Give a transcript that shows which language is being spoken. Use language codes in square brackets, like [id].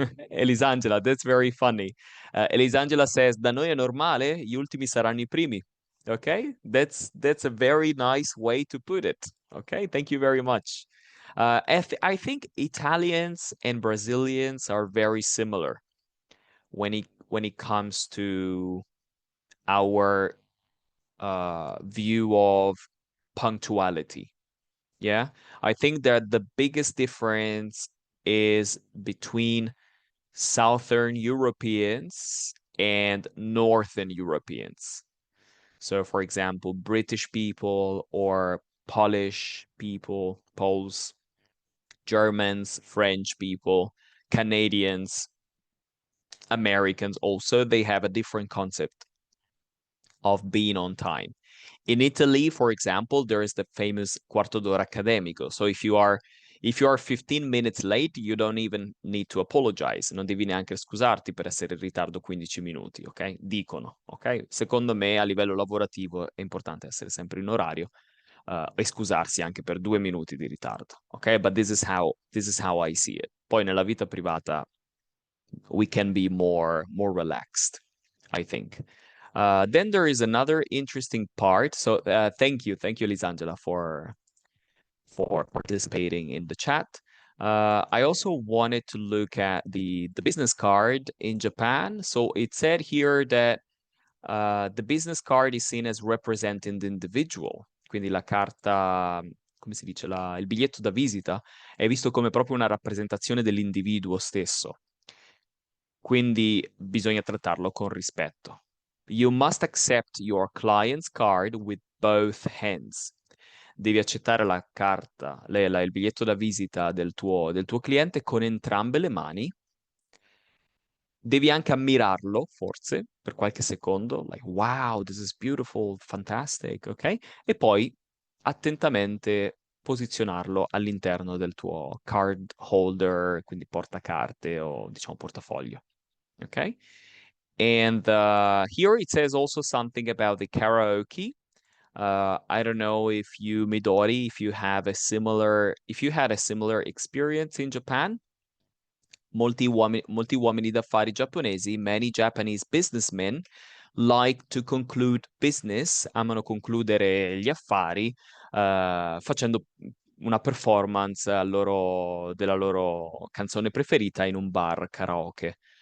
[en] Elisangela, that's very funny. Elisangela says, [it] da noi è normale, gli ultimi saranno i primi. [en] Okay, that's a very nice way to put it. Okay, thank you very much. I think Italians and Brazilians are very similar when it comes to our view of punctuality. Yeah, I think that the biggest difference is between Southern Europeans and Northern Europeans. So, for example, British people or Polish people, Poles, Germans, French people, Canadians, Americans also, they have a different concept of being on time. In Italy, for example, there is the famous quarto d'ora accademico. So if you are 15 minutes late, you don't even need to apologize. [it] Non devi neanche scusarti per essere in ritardo 15 minuti, ok? Dicono, ok? Secondo me a livello lavorativo è importante essere sempre in orario e scusarsi anche per 2 minuti di ritardo, ok? [en] But this is how I see it. [it] Poi nella vita privata [en] we can be more relaxed, I think. Then there is another interesting part. So thank you, Lisangela, for participating in the chat. I also wanted to look at the business card in Japan. So it said here that the business card is seen as representing the individual. [it] Quindi la carta, come si dice, il biglietto da visita è visto come proprio una rappresentazione dell'individuo stesso. Quindi bisogna trattarlo con rispetto. [en] You must accept your client's card with both hands. [it] Devi accettare la carta, il biglietto da visita del tuo cliente con entrambe le mani. Devi anche ammirarlo, forse, per qualche secondo, [en] like, wow, this is beautiful, fantastic, [it] ok? E poi attentamente posizionarlo all'interno del tuo card holder, quindi portacarte o diciamo portafoglio. [en] Okay. And here it says also something about the karaoke. I don't know if you, Midori, if you had a similar experience in Japan. [it] Molti uomini d'affari giapponesi, [en] many Japanese businessmen, like to conclude business, [it] amano concludere gli affari facendo una performance della loro canzone preferita in un bar karaoke.